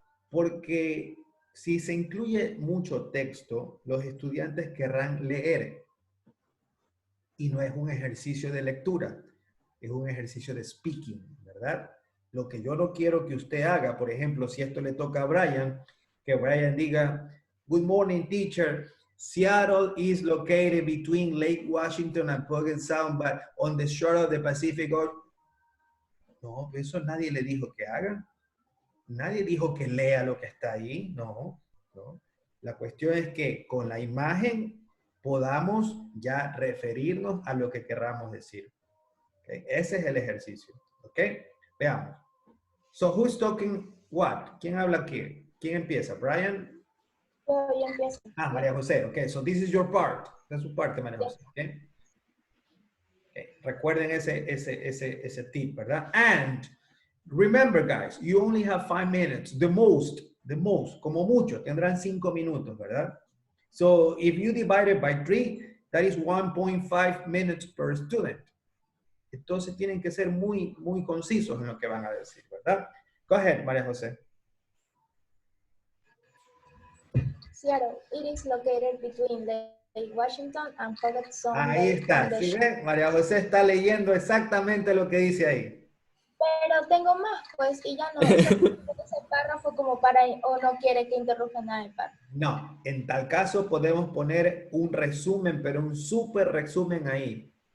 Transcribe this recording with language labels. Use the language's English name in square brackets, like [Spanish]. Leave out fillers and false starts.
[Spanish] Porque si se incluye mucho texto, los estudiantes querrán leer. Y no es un ejercicio de lectura, es un ejercicio de speaking, ¿verdad? Lo que yo no quiero que usted haga, por ejemplo, si esto le toca a Brian, que Brian diga, [English] good morning, teacher. Seattle is located between Lake Washington and Puget Sound, but on the shore of the Pacific Ocean. [Spanish] No, eso nadie le dijo que haga. Nadie dijo que lea lo que está ahí. No, no. La cuestión es que con la imagen podamos ya referirnos a lo que querramos decir. ¿Okay? Ese es el ejercicio. ¿Ok? Veamos. [English] So, who's talking what? [Spanish] ¿Quién habla aquí? ¿Quién empieza? ¿Brian? Yo empiezo. [English] Ah, María José. Ok, so this is your part. [Spanish] Esta es su parte, María José. Okay? Okay. Recuerden ese tip, ¿verdad? [English] And remember, guys, you only have 5 minutes. The most, [Spanish] como mucho, tendrán 5 minutos, ¿verdad? [English] So if you divide it by 3, that is 1.5 minutes per student. [Spanish] Entonces tienen que ser muy, muy concisos en lo que van a decir, ¿verdad? [English] Go ahead, María José. Seattle, it is located between Lake Washington and Puget Sound. [Spanish] Ahí está. ¿Sí ven? María José está leyendo exactamente lo que dice ahí. Pero tengo más, pues, y ya no. Ese párrafo como para, o no quiere que interrumpa nada el párrafo. No, en tal caso podemos poner un resumen, pero un súper resumen ahí.